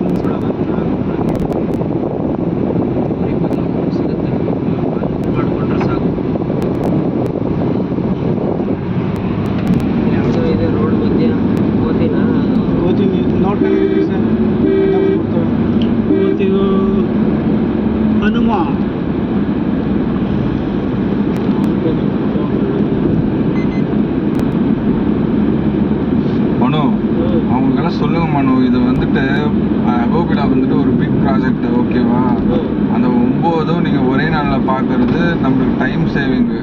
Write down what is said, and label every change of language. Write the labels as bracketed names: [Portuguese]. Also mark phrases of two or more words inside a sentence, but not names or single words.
[Kannada] ಸಿಗುತ್ತೆ. ಮಾಡಿಕೊಂಡ್ರೆ ಸಾಕು. ಯಾವುದೋ ಇದೆ ರೋಡ್ ಮಧ್ಯ. ಓದಿನಾ? ಓದ್ತೀನಿ, ನೋಡ್ಕೊಂಡಿದ್ದೀವಿ ಸರ್. ಇವತ್ತಿಗೂ ಹನುಮ [Tamil] மனு, அவங்களுக்கெல்லாம் சொல்லுங்க மனு, இது வந்துட்டு கோபிலா வந்துட்டு ஒரு [English] big project, [Tamil] ஓகேவா? அந்த 9 நீங்கள் ஒரே நாளில் பார்க்கறது நம்மளுக்கு [English] time saving.